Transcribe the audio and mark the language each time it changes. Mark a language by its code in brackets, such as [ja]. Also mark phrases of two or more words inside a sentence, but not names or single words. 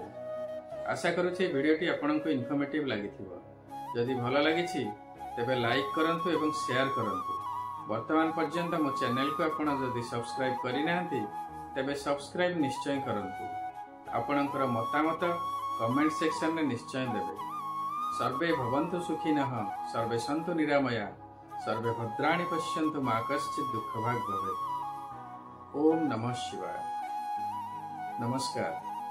[or] ଆଶା କରୁଛି ଭିଡିଓଟି ଆପଣଙ୍କୁ ଇନଫର୍ମେଟିଭ ଲାଗିଥିବ। ଯଦି ଭଲ ଲାଗିଛି ତେବେ ଲାଇକ କରନ୍ତୁ ଏବଂ ଶେୟାର କରନ୍ତୁ। ବର୍ତ୍ତମାନ ପର୍ଯ୍ୟନ୍ତ ମୋ ଚ୍ୟାନେଲ କୁ ଆପଣ ଯଦି ସବସ୍କ୍ରାଇବ କରି ନାହାଁନ୍ତି ତେବେ ସବସ୍କ୍ରାଇବ ନିଶ୍ଚୟ କରନ୍ତୁ। ଆପଣଙ୍କର ମତାମତ [en] comment section [or] ମେଁ ନିଶ୍ଚୟ ଦେବେ। [sa] सर्वे भवन्तु सुखिनः, सर्वे सन्तु निरामया, सर्वे भद्राणि पश्यन्तु मा कश्चित् दुःखभाग् भवेत्। ओम नमः शिवाय। नमस्कार।